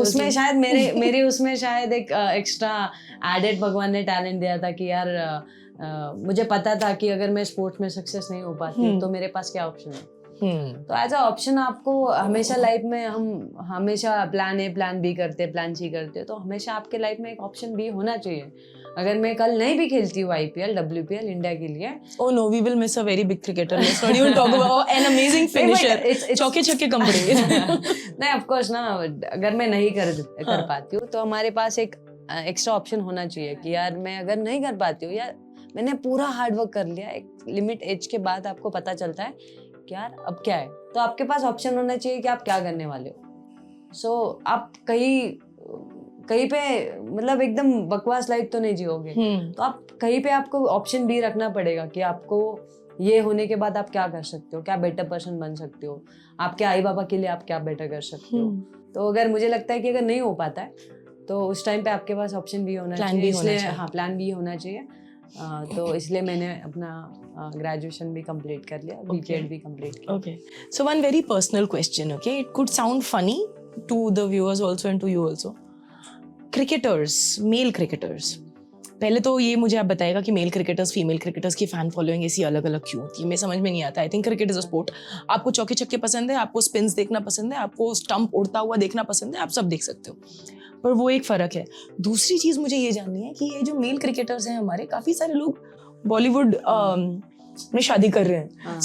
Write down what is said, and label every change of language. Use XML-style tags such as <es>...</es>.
<hi>उसमें शायद मेरे उसमें शायद एक एक्स्ट्रा एडेड भगवान ने टैलेंट दिया था कि यार मुझे पता था कि अगर मैं स्पोर्ट्स में सक्सेस नहीं हो पाती हूँ तो मेरे पास क्या ऑप्शन है। तो एज अ ऑप्शन आपको हमेशा लाइफ में, हम हमेशा प्लान ए प्लान बी करते प्लान सी करते, तो हमेशा आपके लाइफ में एक ऑप्शन बी होना चाहिए। अगर मैं कल नहीं भी खेलती हूँ IPL WPL इंडिया के लिए,</hi> <en>Oh no, we will miss a very big cricketer. Let's not even talk about an amazing finisher.</en> <hi>चौके छक्के कंपनी। नहीं ऑफ कोर्स ना, अगर मैं नहीं कर पाती हूँ तो हमारे पास एक एक्स्ट्रा ऑप्शन होना चाहिए कि यार मैं अगर नहीं कर पाती हूँ, यार मैंने पूरा हार्ड वर्क कर लिया, एक लिमिट एज के बाद आपको पता चलता है कि यार अब क्या है, तो आपके पास ऑप्शन होना चाहिए कि आप क्या करने वाले हो। सो आप कहीं पे मतलब एकदम बकवास लाइफ तो नहीं जियोगे, तो आप कहीं पे आपको ऑप्शन भी रखना पड़ेगा कि आपको ये होने के बाद आप क्या कर सकते हो, क्या बेटर पर्सन बन सकते हो, आपके आई बाबा के लिए आप क्या बेटर कर सकते हो। तो अगर मुझे लगता है कि अगर नहीं हो पाता है तो उस टाइम पे आपके पास ऑप्शन भी होना चाहिए, इसलिए हाँ प्लान भी होना चाहिए। तो इसलिए मैंने अपना ग्रेजुएशन भी कंप्लीट कर लिया, BPEd भी कंप्लीट किया।</hi> <en>Okay. So one very personal question, okay? It could sound funny to the viewers also and to you also. Cricketers, male cricketers.</en> <hi>पहले तो ये मुझे आप बताएगा कि मेल क्रिकेटर्स फीमेल क्रिकेटर्स की फैन फॉलोइंग ऐसी अलग अलग क्यों होती है, मैं समझ में नहीं आता।</hi> <en>I think cricket is a sport.</en> <hi>आपको चौके छक्के पसंद है, आपको स्पिन्स देखना पसंद है, आपको स्टंप उड़ता हुआ देखना पसंद है, आप सब देख सकते हो, पर वो एक फ़र्क है। दूसरी चीज़ मुझे ये जाननी है कि ये जो मेल क्रिकेटर्स हैं हमारे, काफ़ी सारे लोग बॉलीवुड में शादी कर रहे हैं।</hi>